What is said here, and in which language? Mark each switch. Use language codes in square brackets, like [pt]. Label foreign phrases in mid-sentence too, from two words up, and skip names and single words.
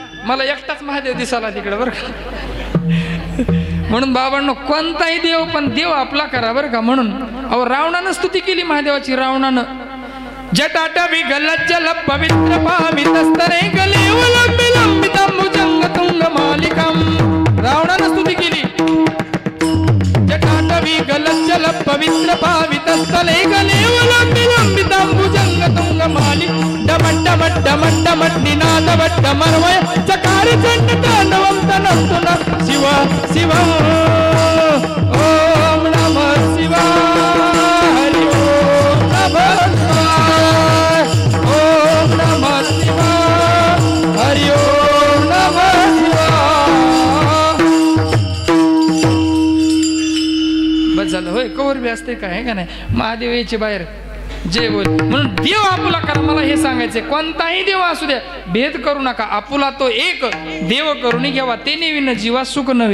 [mr] मला एकटाच महादेव दिसाला तिकडे बरं का. म्हणून बाबांनो कोणताही देव पण देव आपला करा बरं का. म्हणून अहो रावणानं स्तुती केली महादेवाची. [sa] रावणानं जटाटवी गलज्जल पवित्र पावितस्तरे गले लंबितंबुजंग तुंग मालिकम. [mr] रावणानं स्तुती केली. [sa] जटाटवी गलज्जल पवित्र पावितस्तरे गले लंबितंबुजंग तुंग मालिक डमट डमट डमट डमट निनाद वट्ट मर्वय चकार चंड तांडवम तनस्तुन शिव शिव ओम नमः शिवाय हरि ओम नमः शिवाय ओम नमः शिवाय हरि ओम नमः शिवाय. [mr] बस झालं होय. कवर बी असते काय का नाही. महादेव यायचे बाहेर जय बोल. म्हणून देव आपुला करा. मला हे सांगायचंय कोणताही देव असू द्या भेद करू नका. आपुला तो एक देव करून घ्यावा ते नेविन जीवा सुख नव्हे.